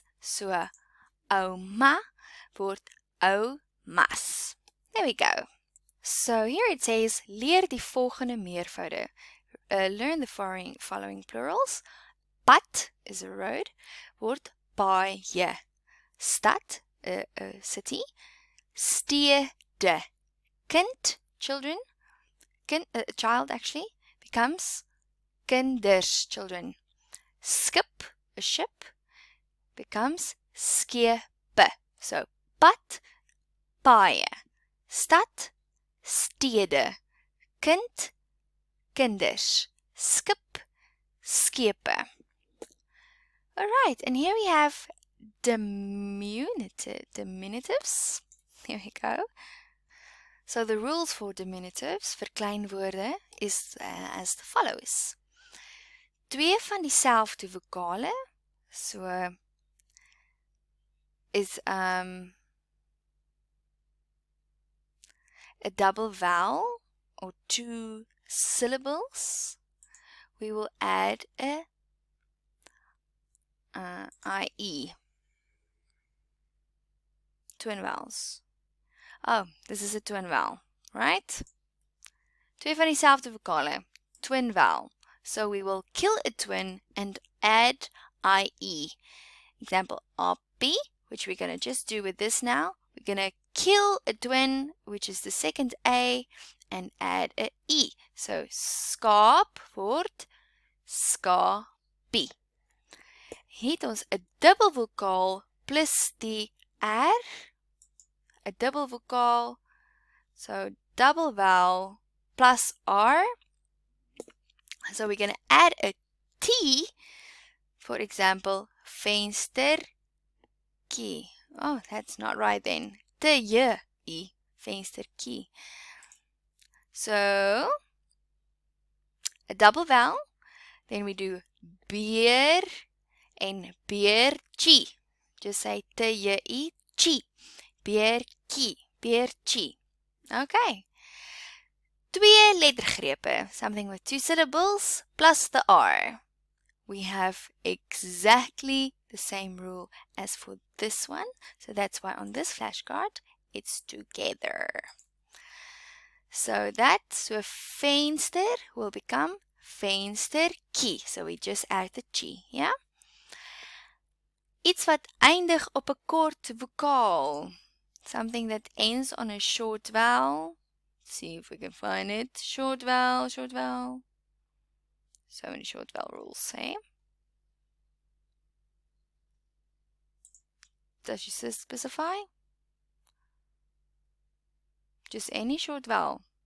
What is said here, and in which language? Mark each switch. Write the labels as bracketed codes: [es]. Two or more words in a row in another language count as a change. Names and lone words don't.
[en] So, [af] oma word omas. [en] There we go. So here it says, [af] leer die volgende meervoude. [en] Learn the following plurals. Pad is a road, [af] word paaie. Stad, [en] a city. [af] Stede, kind, [en] children. A child actually becomes kinders, children. Skip, a ship, becomes skepe. [af] So pad, paaie. Stad, stede, kind, kinders, skip, skepe. [en] Alright, and here we have diminutives. Here we go. So the rules for diminutives, verkleinwoorde, is as follows. [af] Twee van dieselfde vokale, [en] so is a double vowel or two syllables. We will add a IE. Twin vowels. Oh, this is a twin vowel, right? [af] Twee van dieselfde vokale, [en] twin vowel. So we will kill a twin and add IE. Example, RP, which we're going to just do with this now. We're going to kill a twin, which is the second A, and add a E. [af] So skaap word skaapie. Het ons 'n dubbelvokaal plus die R. 'n dubbelvokaal, [en] so double vowel plus R. So we're going to add a T, for example, venstertjie. Oh, that's not right then. T-j-i, venstertjie. So, a double vowel, then we do beer and beertjie. Just say t-j-i, chi, [af] beertjie, beertjie. Okay. Twee lettergrepe, [en] something with two syllables plus the R. We have exactly the same rule as for this one. So that's why on this flashcard, it's together. So venster will become venstertjie. So we just add the chi, yeah? [af] Iets wat eindig op 'n kort vokaal. [en] Something that ends on a short vowel. Let's see if we can find it. Short vowel, short vowel. So many short vowel rules, eh? Does she specify? Just any short vowel.